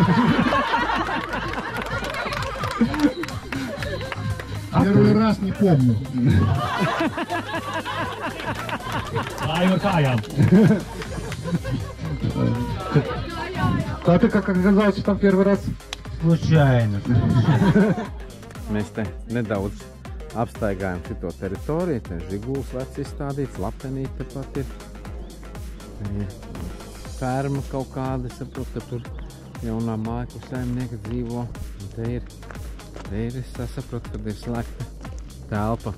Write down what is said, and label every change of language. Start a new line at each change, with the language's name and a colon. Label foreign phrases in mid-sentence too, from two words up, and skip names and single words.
Russian: Первый раз не помню. А ты как оказался там первый раз? Случайно.
Latvian: Mēs te nedaudz apstaigājam šito teritoriju. Te Žiguls vecs izstādīts, Lapenīte tepat ir. Ferma kaut kāda, saprot, ka tur jaunā māja, kur saimnieka dzīvo. Un te ir, es saprotu, kad ir slēgta telpa.